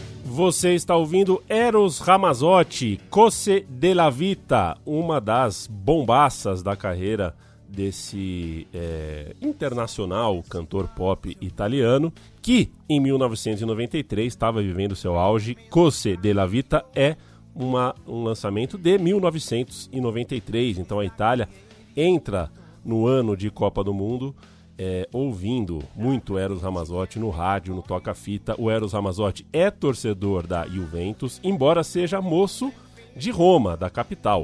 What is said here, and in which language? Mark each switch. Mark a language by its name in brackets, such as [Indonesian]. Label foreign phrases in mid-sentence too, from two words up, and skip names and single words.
[Portuguese] Você está ouvindo Eros Ramazzotti, Cose della Vita, uma das bombaças da carreira desse internacional cantor pop italiano, que em 1993 estava vivendo seu auge. Cose della Vita é um lançamento de 1993, então a Itália entra no ano de Copa do Mundo ouvindo muito Eros Ramazzotti no rádio, no toca-fita. O Eros Ramazzotti é torcedor da Juventus, embora seja moço de Roma, da capital.